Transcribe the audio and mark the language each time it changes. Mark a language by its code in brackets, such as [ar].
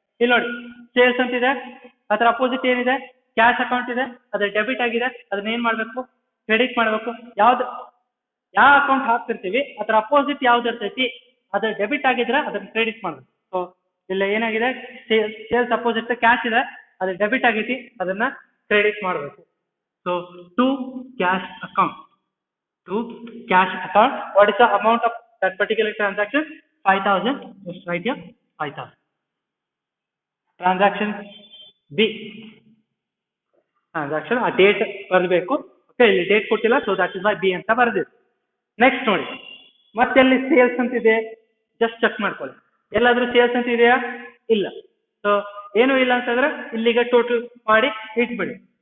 [kn] ಇಲ್ಲಿ ನೋಡಿ, ಸೇಲ್ಸ್ ಅಂತಿದೆ, ಅದರ ಅಪೋಸಿಟ್ ಏನಿದೆ? ಕ್ಯಾಶ್ ಅಕೌಂಟ್ ಇದೆ, ಅದು ಡೆಬಿಟ್ ಆಗಿದೆ, ಅದನ್ನ ಏನ್ ಮಾಡ್ಬೇಕು? ಕ್ರೆಡಿಟ್ ಮಾಡ್ಬೇಕು. ಯಾವ ಅಕೌಂಟ್ ಹಾಕ್ತಿರ್ತೀವಿ ಅದರ ಅಪೋಸಿಟ್ ಯಾವ್ದು ಇರ್ತೈತಿ, ಅದು ಡೆಬಿಟ್ ಆಗಿದ್ರೆ ಅದನ್ನ ಕ್ರೆಡಿಟ್ ಮಾಡ್ಬೇಕು. ಸೊ ಇಲ್ಲ ಏನಾಗಿದೆ, ಸೇಲ್ಸ್ ಅಪೋಸಿಟ್ ಕ್ಯಾಶ್ ಇದೆ, ಅದು ಡೆಬಿಟ್ ಆಗೈತಿ, ಅದನ್ನ ಕ್ರೆಡಿಟ್ ಮಾಡ್ಬೇಕು. [en] So to cash account. To cash account. What is the amount of that particular transaction? 5,000. Just write here 5,000. Transaction B. Transaction a date ಬರಬೇಕು. Okay, [kn] ಇಲ್ಲಿ ಡೇಟ್ ಕೊಟ್ಟಿಲ್ಲ, [en] so that is why B [kn] ಅಂತ ಬರೆದಿದೆ. Next ನೋಡಿ, ಮತ್ತೆ ಅಲ್ಲಿ sales ಅಂತ ಇದೆ, ಜಸ್ಟ್ ಚೆಕ್ ಮಾಡ್ಕೊಳ್ಳಿ. ಎಲ್ಲಾದ್ರೂ ಸೇಲ್ಸ್ ಅಂತ ಇದೆಯಾ? ಇಲ್ಲ. ಸೊ ಏನು ಇಲ್ಲ ಅಂತಂದ್ರೆ ಇಲ್ಲಿಗೆ ಟೋಟಲ್ ಮಾಡಿ ಇಟ್ಬಿಡಿ.